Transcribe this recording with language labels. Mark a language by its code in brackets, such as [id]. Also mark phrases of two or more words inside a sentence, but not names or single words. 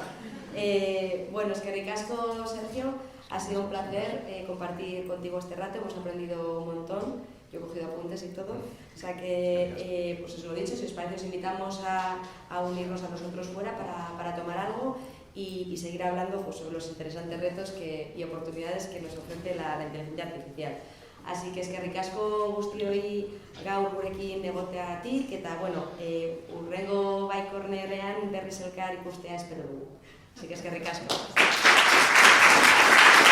[es] Bueno, es que ricasco, Sergio, ha sido un placer compartir contigo este rato, hemos aprendido un montón, yo he cogido apuntes y todo, o sea que, pues os lo he dicho, si os parece os invitamos a unirnos a nosotros fuera para tomar algo y seguir hablando pues, sobre los interesantes retos y oportunidades que nos ofrece la inteligencia artificial. Así que [eu] eskerrik asko guztioi gaur gurekin egoteagatik eta hurrengo baikornerean berriz elkar ikustea espero dugu. [es] Así que [eu] eskerrik asko.